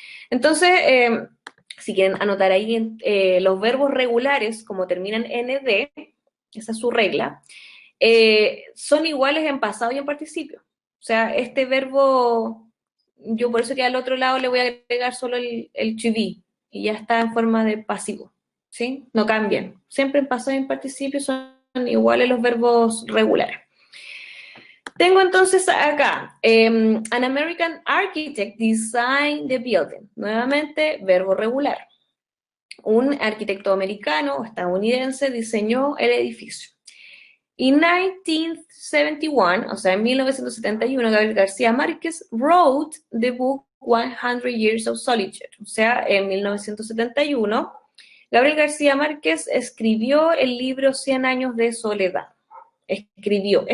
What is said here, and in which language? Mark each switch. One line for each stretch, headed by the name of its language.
Spanish: Entonces, si quieren anotar ahí los verbos regulares, como terminan en ed, esa es su regla, son iguales en pasado y en participio. O sea, este verbo, yo por eso que al otro lado le voy a agregar solo el to be, y ya está en forma de pasivo, ¿sí? No cambian. Siempre en pasado y en participio son iguales los verbos regulares. Tengo entonces acá,
English: an American architect designed the building.
Spanish: Nuevamente, verbo regular. Un arquitecto americano o estadounidense diseñó el edificio.
English: In 1971,
Spanish: o sea, en 1971,
English: Gabriel García Márquez wrote the book 100 Years of Solitude.
Spanish: O sea, en 1971, Gabriel García Márquez escribió el libro 100 años de soledad. Escribió.